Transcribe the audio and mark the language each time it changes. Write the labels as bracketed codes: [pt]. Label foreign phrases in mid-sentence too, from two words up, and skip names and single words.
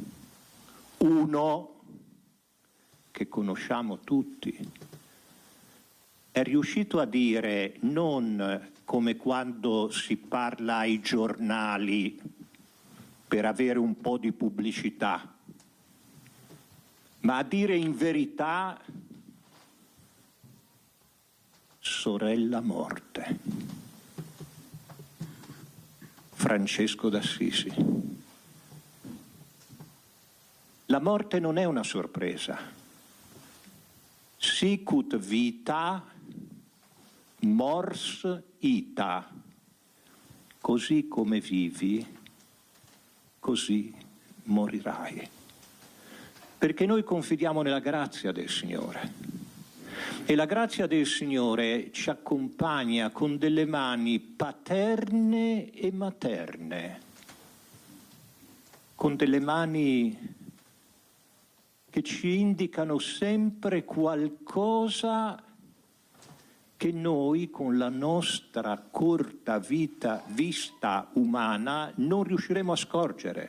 [it] Uno che conosciamo tutti è riuscito a dire, non come quando si parla ai giornali per avere un po' di pubblicità, ma a dire in verità: sorella morte. Francesco d'Assisi. La morte non è una sorpresa. [la] Sicut vita, mors ita. [it] Così come vivi, così morirai. Perché noi confidiamo nella grazia del Signore. E la grazia del Signore ci accompagna con delle mani paterne e materne, con delle mani che ci indicano sempre qualcosa che noi con la nostra corta vista umana non riusciremo a scorgere.